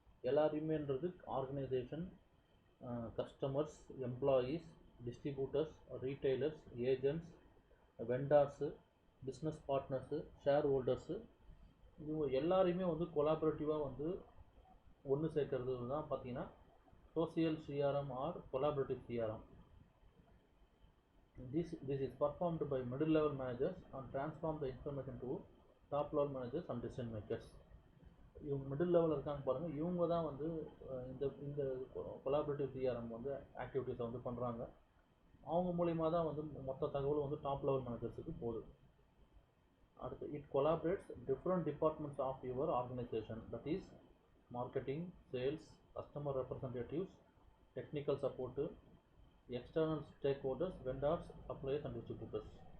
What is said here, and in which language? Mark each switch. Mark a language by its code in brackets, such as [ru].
[ta] எல்லாரையுமேன்றது organisation, customers, employees, distributors, retailers, agents, வெண்டார்ஸு, business partners, share holders, இவங்க எல்லாரையுமே வந்து கொலாபரேட்டிவாக வந்து ஒன்று சேர்க்கறது தான் பார்த்தீங்கன்னா social CRM R collaborative CRM. [en] This is performed by middle level managers and transform the information to top level managers and decision makers. [ta] இவங்க middle லெவலில் இருக்காங்க பாருங்கள், இவங்க தான் வந்து இந்த கொலாபரேட்டிவ் CRM வந்து ஆக்டிவிட்டீஸை வந்து பண்ணுறாங்க. அவங்க மூலிமா தான் வந்து மொத்த தகவல் வந்து டாப் லெவல் மேனேஜர்ஸுக்கு போகுது. [en] அடுத்து it collaborates different departments of your organisation, that is marketing, sales, customer representatives, technical support, external stakeholders, vendors, suppliers and distributors.